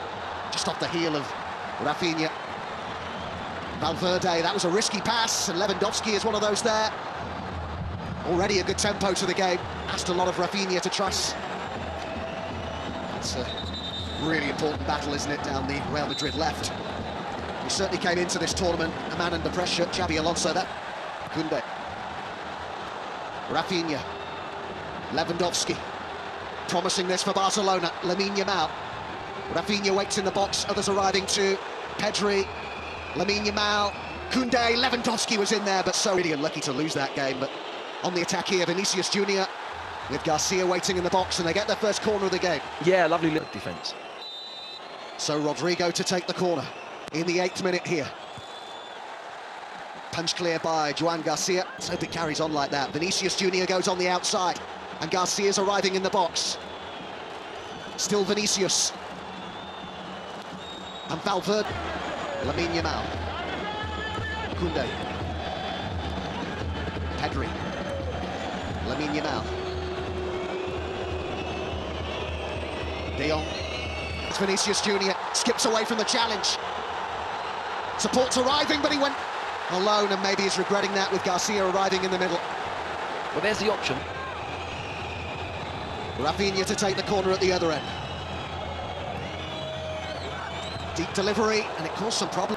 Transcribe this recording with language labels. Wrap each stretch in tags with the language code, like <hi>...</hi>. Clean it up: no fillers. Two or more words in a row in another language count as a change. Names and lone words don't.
<en>Just off the heel of Rafinha. Valverde, that was a risky pass, and Lewandowski is one of those there. Already a good tempo to the game. Asked a lot of Rafinha to trust. It's a really important battle, isn't it, down the Real Madrid left. He certainly came into this tournament a man under pressure. Xabi Alonso, that. Koundé. Rafinha. Lewandowski. Promising this for Barcelona. Lamine Yamal. Rafinha waits in the box. Others arriving too. Pedri. Lamine Yamal. Koundé. Lewandowski was in there, but so really unlucky to lose that game. But on the attack here, Vinicius Junior with Garcia waiting in the box, and they get their first corner of the game. Yeah, lovely little defence. So Rodrigo to take the corner. In the 8th minute here. Punch clear by Joan Garcia. Let's hope it carries on like that. Vinicius Junior goes on the outside, and Garcia's arriving in the box. Still Vinicius. And Valverde. Lamine Yamal. Koundé. Pedri. Lamine Yamal. De Jong. It's Vinicius Junior. Skips away from the challenge. Support's arriving, but he went alone, and maybe he's regretting that with Garcia arriving in the middle. Well, there's the option. Rafinha to take the corner at the other end. Deep delivery, and it caused some problems.</en>